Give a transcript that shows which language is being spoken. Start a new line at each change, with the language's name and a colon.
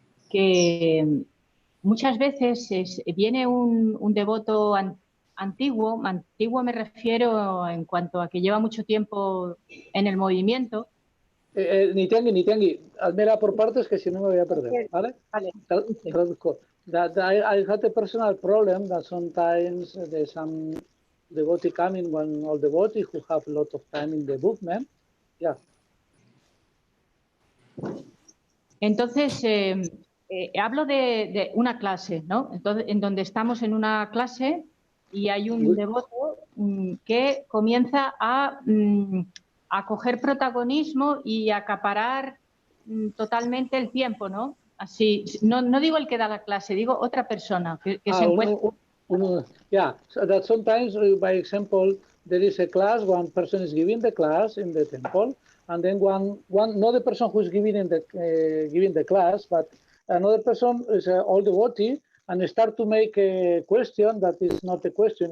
Spanish: Que muchas veces viene un devoto antiguo me refiero en cuanto a que lleva mucho tiempo en el movimiento. Nityangi, hazmela por partes que si no me voy a perder, ¿vale? Vale. Traduzco.
English: I had a personal problem that sometimes there's some devotee coming, one old devotee who have a lot of time in the movement. Yeah.
Spanish: Entonces, hablo de una clase, ¿no? Entonces, en donde estamos en una clase y hay un devoto que comienza a coger protagonismo y a acaparar totalmente el tiempo, ¿no? Así, no digo el que da la clase, digo otra persona que se encuentra.
English: Yeah, so that sometimes, by example, there is a class, one person is giving the class in the temple, and then not the person who is giving the class, but another person is an old devotee, and start to make a question that is not a question.